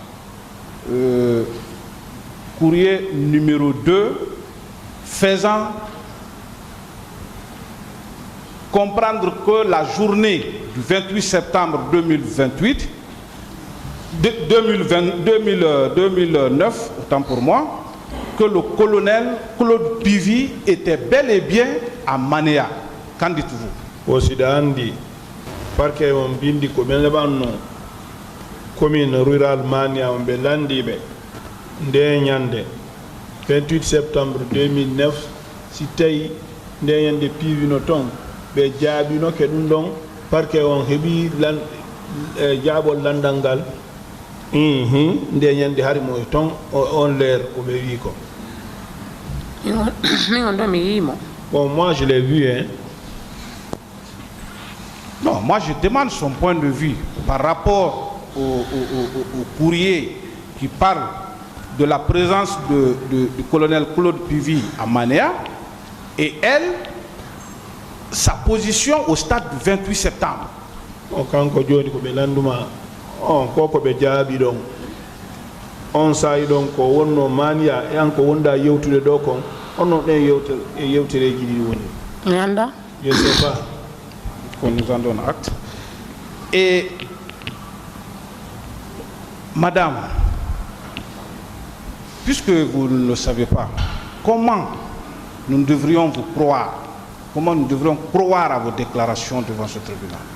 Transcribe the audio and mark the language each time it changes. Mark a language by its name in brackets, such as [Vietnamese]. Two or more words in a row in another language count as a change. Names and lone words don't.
[French] courrier numéro 2, faisant comprendre que la journée du 28 septembre 2028, 2009, autant pour moi, que le colonel Claude Pivi était bel et bien à Manéa. Qu'en dites-vous? [Fula] Aussi d'Andi, parquet on bindi ko ben labanno [French] commune rurale [Fula] Mania on be landi be nde nyande 28 septembre 2009 si tay nde yande Pivi no ton ɓe jaabino ke ɗum ɗon parque on heeɓi jaabol landangal nde ñande hari mo ton on leer ko ɓe wi ko. [French] Bon, moi je l'ai vu, hein. Non, moi je demande son point de vue par rapport au courrier qui parle de la présence du colonel Claude Pivy à Manéa et elle, sa position au stade du 28 septembre. [Fula] Kanko joni ko ɓe landuma on ko ɓe jaabi ɗon on sayi ɗon ko wonno Mania e an ko wonda yewtude ɗo kon on ɗen yewtereji ɗi woni. [French] Je ne sais pas. Qu'on nous en donne acte. Et madame, puisque vous ne le savez pas, comment nous devrions vous croire? Comment nous devrions croire à vos déclarations devant ce tribunal?